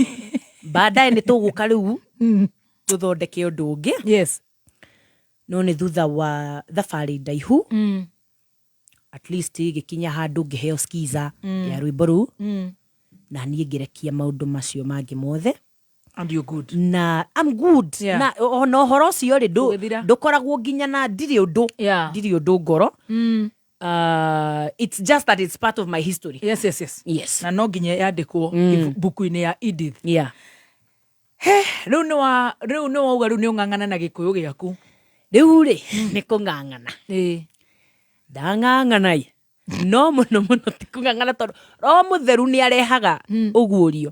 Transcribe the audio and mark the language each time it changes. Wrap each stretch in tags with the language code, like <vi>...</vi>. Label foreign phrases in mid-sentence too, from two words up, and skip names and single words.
<ki>baadaye ni tuguka riu tuthondeke undu ungi</ki> <en>yes</en> <ki>no nĩ thutha wa thabarĩ ndaihu</ki> <en>at least</en> <ki>gĩkinya handũ ngĩheo skiza ya rwĩmbo rũu na niĩ ngĩrekia maũndũ macio mangĩ mothe.</ki> <en>And you're good. Na I'm good. Yeah.</en> <ki>Na no horo cio rĩ ndũkoragwo nginya na ndirĩ ũndũ ngoro.</ki> <en>It's just that it's part of my history. Yes.</en> <ki>Na no nginya yandĩkwo buku-inĩ ya Edith.</ki> <en>Yeah.</en> <ki>Rĩu nĩ wauga rĩu nĩ ũng'ang'ana na gĩkũyũ gĩaku. Rĩu rĩ nĩ kũng'ang'ana. Ndang'ang'ana no mũno ti kũng'ang'ana tondũ Roho Mũtheru nĩ arehaga ũguũrio.</ki>